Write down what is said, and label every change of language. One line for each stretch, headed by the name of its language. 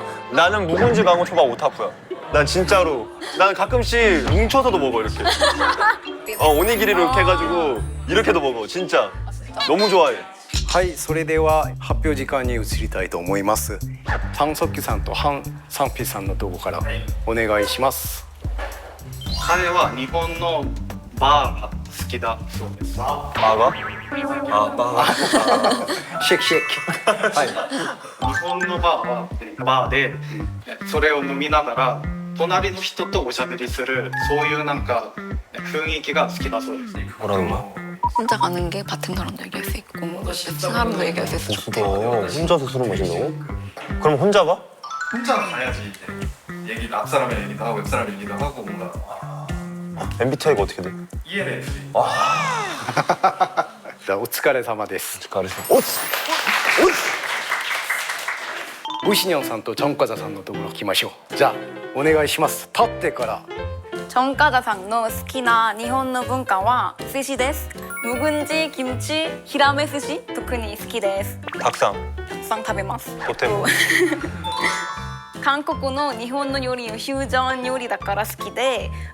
Korean: 나는 묵은지 광어 초밥 오타쿠야. 난 진짜로. 난 가끔씩 뭉쳐서도 먹어 이렇게. 오니기리로 이렇게 해가지고 이렇게도 먹어. 진짜. 너무 좋아해.
Japanese: はいそれでは発表時間に移りたいと思います。チャンソッキさんとハン・サンピさんのとこからお願いします。彼は日本のバーが好きだそうです。バーガー？バーガー。シェイクシェイク。はい。日本のバーはバーでそれを飲みながら隣の人とおしゃべりするそういうなんか雰囲気が好きだそうです。
Korean: 뭐라는 거야? 혼자 가는 게 바텐더랑도 얘기할 수 있고 사람도 얘기할 수 있어. 좋다. 혼자서 술을 마신다고? 그럼 혼자 가? 혼자 가야지 얘기 앞 사람의 얘기도 하고 옆 사람 얘기도 하고 뭔가 MBTI가 어떻게 돼? ENFJ.
Japanese: じゃあお疲れ様です。お疲れ様。ブシニョンさんとチョンカザさんのところ来ましょう。じゃあお願いします。立ってから。 정가자상の好きな日本の文化は寿司です。
Korean: 묵은지, 김치, 히라메 스시
Japanese: 特に好きです。
Korean: 닭상.
Japanese: 닭상 食べます。
Korean: 호텔.
Japanese: 韓国の日本の料理のフュージョン料理だから好きで。